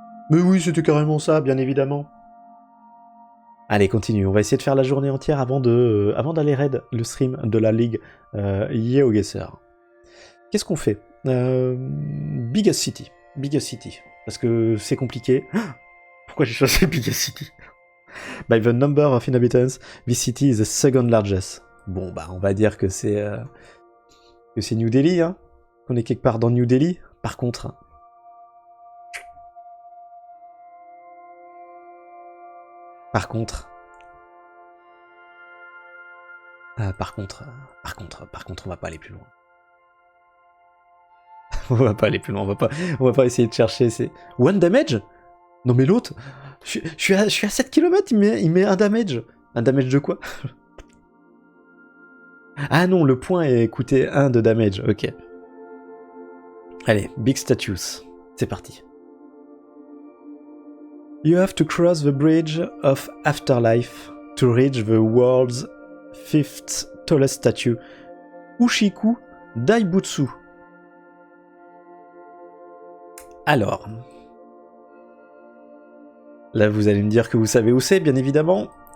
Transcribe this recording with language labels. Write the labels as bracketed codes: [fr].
[fr] Mais oui, c'était carrément ça, bien évidemment. Allez, continue. On va essayer de faire la journée entière avant d'aller raid le stream de la ligue GeoGuessr. Qu'est-ce qu'on fait [en] Biggest City. Biggest City. [fr] Parce que c'est compliqué. Pourquoi j'ai choisi Biggest City? [en] By the number of inhabitants, this city is the second largest. [fr] Bon, bah, on va dire que c'est New Delhi, hein. Qu'on est quelque part dans New Delhi. Par contre... Par contre, on va pas aller plus loin. On va pas aller plus loin, on va pas essayer de chercher, c'est... [en] One damage? [fr] Non mais l'autre, je suis à 7 km, il met un damage. Un damage de quoi? Ah non, le point est coûté 1 de damage, ok. Allez, big status, c'est parti. [en] You have to cross the bridge of afterlife to reach the world's 5th tallest statue, Ushiku Daibutsu. [fr] Alors, là vous allez me dire que vous savez où c'est, bien évidemment.